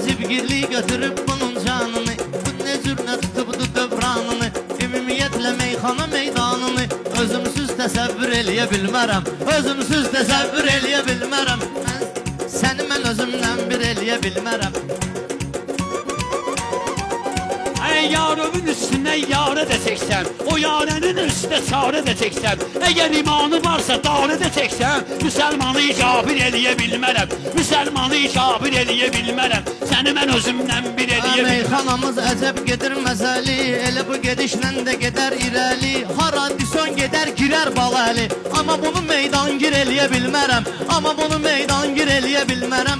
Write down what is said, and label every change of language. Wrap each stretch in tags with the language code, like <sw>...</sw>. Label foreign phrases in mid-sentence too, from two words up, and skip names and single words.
<az>Cibgirli götürüb bunun canını, bu ne cürünə tutubdu dövranını. Ümumiyyətlə meyxana meydanını, özümsüz təsəvvür eləyə bilmərəm. Özümsüz təsəvvür eləyə bilmərəm. Səni mən özümdən bir eləyə bilmərəm.</az> <tr>Yarımın üstüne yare de çeksen, o yarenin üstüne çare de çeksen, eğer imanı varsa dare de çeksen,</tr> <az>Müslümanı kabir eləyə bilmərəm, Müslümanı kabir eləyə bilmərəm, səni mən özümdən bir eləyə bilmərəm. Meyxanamız əcəb gedir məzəli, elə bu gedişlə də gedər irəli, hara dison gedər girər baləli, amma bunu meydan gir eləyə bilmərəm, amma bunu meydan gir eləyə bilmərəm.</az>